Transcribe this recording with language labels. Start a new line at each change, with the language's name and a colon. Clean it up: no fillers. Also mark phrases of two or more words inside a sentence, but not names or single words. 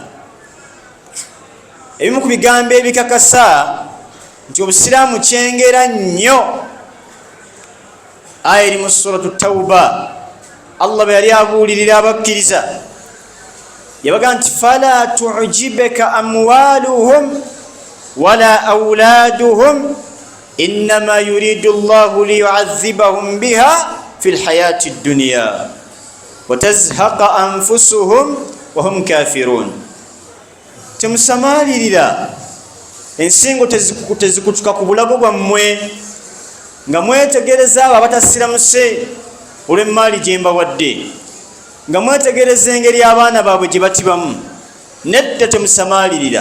Ganda: Ebimu ku bigambo ebikakasa nti obusiraamu kyengera nnyo, aya eri mu suratu Tawba. Allah bwe yali abuulirira abakkiriza yabaga nti
Arabic: فلا تعجبك أموالهم ولا أولادهم إنما يريد الله ليعذبهم بها في الحياة الدنيا وتزهق أنفسهم وهم كافرون.
Ganda: Temusamalirira ensingo tezikutuka ku bulago bwammwe nga mwetegereza abo abatasiramuse olw'emmaali gye mbawadde, nga mwetegereza engeri abaana baabwe gye batibamu. Nedda temusamalirira.